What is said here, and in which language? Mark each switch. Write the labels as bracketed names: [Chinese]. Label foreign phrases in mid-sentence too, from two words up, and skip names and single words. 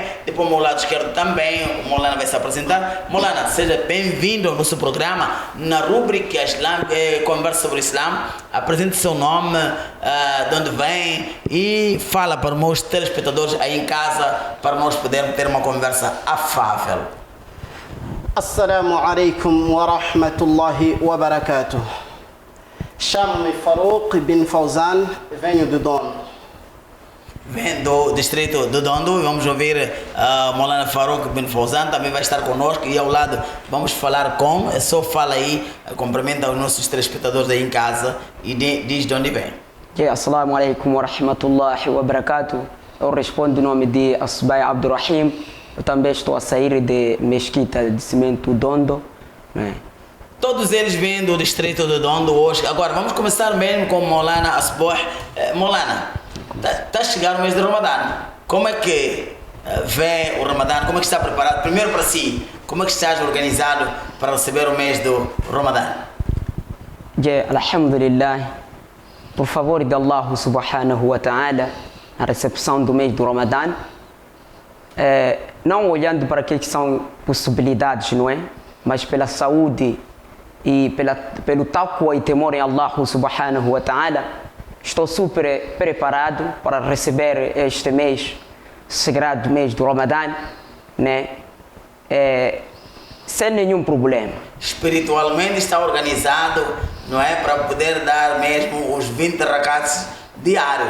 [Portuguese] Depois o meu lado esquerdo também, o Molana vai se apresentar. Molana, seja bem-vindo ao nosso programa, na rúbrica Conversa sobre o Islã. Apresente seu nome, de onde vem e fala para os meus telespectadores aí em casa, para nós podermos ter uma conversa afável. [Arabic] السلام عليكم ورحمة الله وبركاته. [Portuguese] Chamo-me Farouk bin Fawzan, venho de Dondo. Vem do distrito de Dondo. Vamos ouvir Molana Farouk bin Fawzan, também vai estar conosco, e ao lado vamos falar com, só fala aí, cumprimenta os nossos telespectadores aí em casa e diz de onde vem. [Arabic] السلام عليكم ورحمة الله وبركاته. [Portuguese] Eu respondo em nome de Asbai Abdurrahim. Eu também estou a sair de Mesquita de Cimento Dondo, né? Todos eles vêm do distrito de Dondo hoje. Agora vamos começar mesmo com Molana Asboh. Molana, está a chegar o mês de Ramadã. Como é que vem o Ramadã? Como é que está preparado? Primeiro para si, como é que estás organizado para receber o mês do Ramadã? Alhamdulillah, por favor de Allah [Arabic] سبحانه وتعالى, [Portuguese] a recepção do mês do Ramadã, não olhando para aquilo que são possibilidades, não é? Mas pela saúde e pelo taqwa e temor em Allah [Arabic] سبحانه وتعالى, [Portuguese] estou super preparado para receber este mês, sagrado mês do Ramadã, né? Sem nenhum problema. Espiritualmente está organizado, não é? Para poder dar mesmo os 20 rakats diários.